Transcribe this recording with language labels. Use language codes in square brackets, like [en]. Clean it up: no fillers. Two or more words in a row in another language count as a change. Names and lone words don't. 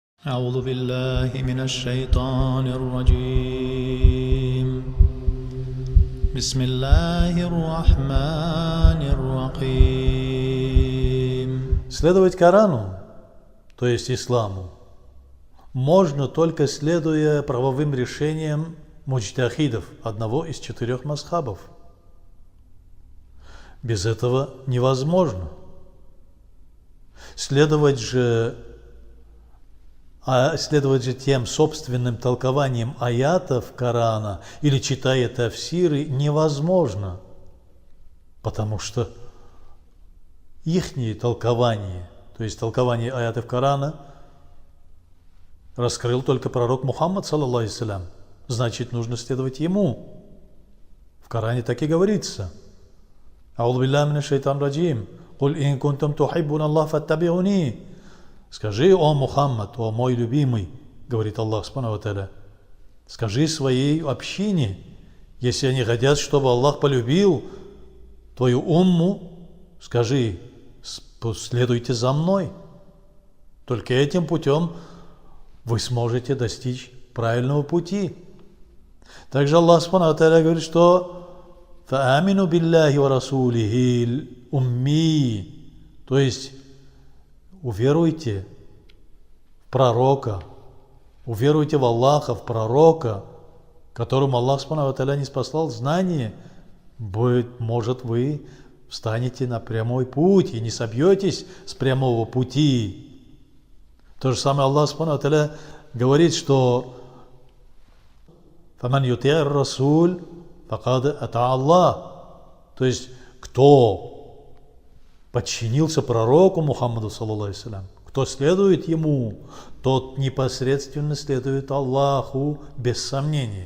[ar] أعوذ بالله من الشيطان الرجيم بسم الله الرحمن الرحيم. [ru] Следовать Корану, то есть Исламу, можно только следуя правовым решениям муджтахидов, одного из 4 мазхабов. Без этого невозможно. Следовать же тем собственным толкованием аятов Корана или читая тафсиры невозможно, потому что ихние толкования, то есть толкование аятов Корана, раскрыл только пророк Мухаммад, [ar] صلى الله عليه وسلم. [ru] Значит, нужно следовать ему. В Коране так и говорится. [ar] أعوذ بالله من الشيطان الرجيم. قل إن كنتم تحبون الله فاتبعوني. [ru] Скажи, о Мухаммад, о мой любимый, говорит Аллах [ar] سبحانه وتعالى, [ru] скажи своей общине, если они хотят, чтобы Аллах полюбил твою умму, скажи, следуйте за мной. Только этим путем вы сможете достичь правильного пути. Также Аллах [ar] سبحانه وتعالى [ru] говорит, что [ar] فآمنوا بالله ورسوله الأمي, [ru] то есть уверуйте в пророка, уверуйте в Аллаха, в пророка, которому Аллах [ar] سبحانه وتعالى [ru] ниспослал знание. Быть может, вы встанете на прямой путь и не собьетесь с прямого пути. То же самое Аллах [ar] سبحانه وتعالى [ru] говорит, что [ar] «فمن يطع الرسول فقد أطاع الله», [ru] то есть кто подчинился пророку Мухаммаду, [ar] صلى الله عليه وسلم, [ru] кто следует ему, тот непосредственно следует Аллаху без сомнений.